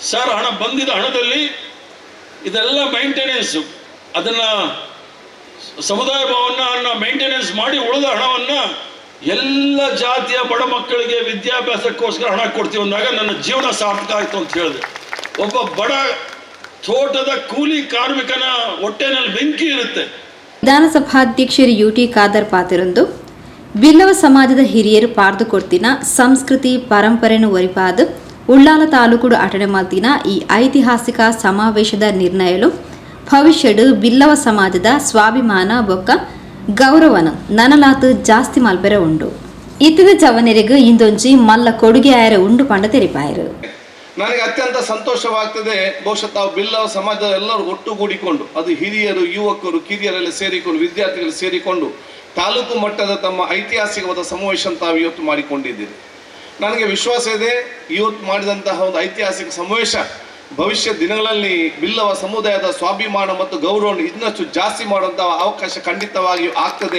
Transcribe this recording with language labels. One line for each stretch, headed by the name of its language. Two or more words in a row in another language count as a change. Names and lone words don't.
Kannada: ಸರ್, ಹಣ ಬಂದಿದ್ದ ಹಣದಲ್ಲಿ ಇದೆಲ್ಲ ಮೇಂಟೆನೆನ್ಸು, ಅದನ್ನು ಸಮುದಾಯ ಭವನ ಮೇಂಟೆನೆನ್ಸ್ ಮಾಡಿ ಉಳಿದ ಹಣವನ್ನು ಎಲ್ಲ ಜಾತಿಯ ಬಡ ಮಕ್ಕಳಿಗೆ ವಿದ್ಯಾಭ್ಯಾಸಕ್ಕೋಸ್ಕರ ಹಣ ಕೊಡ್ತೀವಿ ಅಂದಾಗ ನನ್ನ ಜೀವನ ಸಾರ್ಥಕ ಆಯಿತು ಅಂತ ಹೇಳಿದೆ. ಒಬ್ಬ ಬಡ ತೋಟದ ಕೂಲಿ ಕಾರ್ಮಿಕನ ಹೊಟ್ಟೆನಲ್ಲಿ ಬೆಂಕಿ ಇರುತ್ತೆ.
Tulu: ವಿಧಾನಸಭಾಧ್ಯಕ್ಷರು UT ಖಾದರ್ ಪಾತಿರೊಂದು ಬಿಲ್ಲವ ಸಮಾಜದ ಹಿರಿಯರು ಪಾರ್ದು ಕೊಡ್ತಿನ ಸಂಸ್ಕೃತಿ ಪರಂಪರೆಯನ್ನು ಒರಿಪಾದು ಉಳ್ಳಾಲ ತಾಲೂಕು ಅಟಣೆ ಮಾಡ್ತಿನ ಈ ಐತಿಹಾಸಿಕ ಸಮಾವೇಶದ ನಿರ್ಣಯಲು ಭವಿಷ್ಯಡು ಬಿಲ್ಲವ ಸಮಾಜದ ಸ್ವಾಭಿಮಾನ ಬೊಕ್ಕ ಗೌರವನ ನನಲಾತು ಜಾಸ್ತಿ ಮಲ್ಪೆರೆ ಉಂಡು. ಇತ್ತಿದ ಜವನರಿಗೂ ಇಂದೊಂಜಿ ಮಲ್ಲ ಕೊಡುಗೆ ಆಯರ ಉಂಡು ಪಂಡ ತೆರಿಪಾಯರು.
Kannada: ನನಗೆ ಅತ್ಯಂತ ಸಂತೋಷವಾಗ್ತದೆ. ಬಹುಶಃ ತಾವು ಬಿಲ್ಲವ ಸಮಾಜದ ಎಲ್ಲರೂ ಒಟ್ಟುಗೂಡಿಕೊಂಡು, ಅದು ಹಿರಿಯರು, ಯುವಕರು, ಕಿರಿಯರೆಲ್ಲ ಸೇರಿಕೊಂಡು, ವಿದ್ಯಾರ್ಥಿಗಳು ಸೇರಿಕೊಂಡು ತಾಲೂಕು ಮಟ್ಟದ ತಮ್ಮ ಐತಿಹಾಸಿಕವಾದ ಸಮಾವೇಶ ತಾವು ಇವತ್ತು ಮಾಡಿಕೊಂಡಿದ್ದೀರಿ. ನನಗೆ ವಿಶ್ವಾಸ ಇದೆ, ಇವತ್ತು ಮಾಡಿದಂತಹ ಒಂದು ಐತಿಹಾಸಿಕ ಸಮಾವೇಶ ಭವಿಷ್ಯ ದಿನಗಳಲ್ಲಿ ಬಿಲ್ಲವ ಸಮುದಾಯದ ಸ್ವಾಭಿಮಾನ ಮತ್ತು ಗೌರವವನ್ನು ಇನ್ನಷ್ಟು ಜಾಸ್ತಿ ಮಾಡುವಂತಹ ಅವಕಾಶ ಖಂಡಿತವಾಗಿಯೂ ಆಗ್ತದೆ.